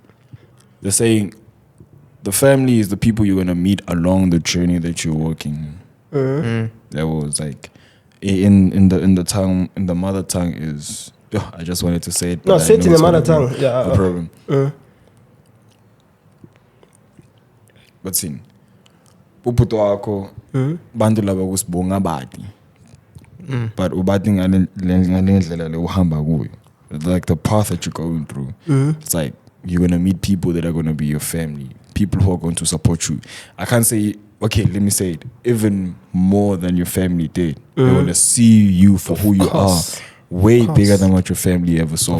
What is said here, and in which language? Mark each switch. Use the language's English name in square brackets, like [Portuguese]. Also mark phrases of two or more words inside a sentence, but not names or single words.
[English] The saying, the family is the people you're gonna meet along the journey that you're walking. That was like, in the mother tongue is. Oh, I just wanted to say it. No, but I say it know in the it's mother gonna be tongue. Yeah. a problem. But sin, [Swati] uputo wako bantu laba kusibonga bati. But ubati ngale ndlela le uhamba kuyo. [English] Like the path that you're going through. It's like you're gonna meet people that are gonna be your family, people who are going to support you. I can't say, okay, let me say it, even more than your family did. They wanna see you for who you are. Way bigger than what your family ever saw.